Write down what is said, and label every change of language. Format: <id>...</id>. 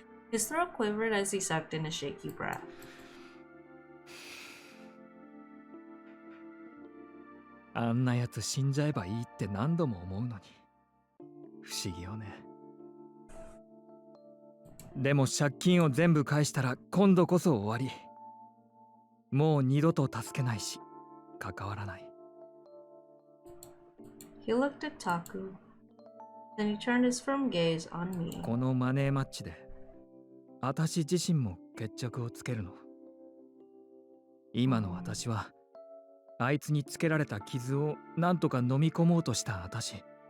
<en>His throat quivered as he sucked in a shaky breath.</en> <ja>あんなやつ死んじゃえばいいって何度も思うのに不思議よね。でも借金を全部返したら今度こそ終わり。もう二度と助けないし関わらない。</ja> <en>He looked at Taku. Then he turned his firm gaze on me.</en> <ja>このマネーマッチで私自身も決着をつけるの。今の私はあいつにつけられた傷を何とか飲み込もうとした私。</ja>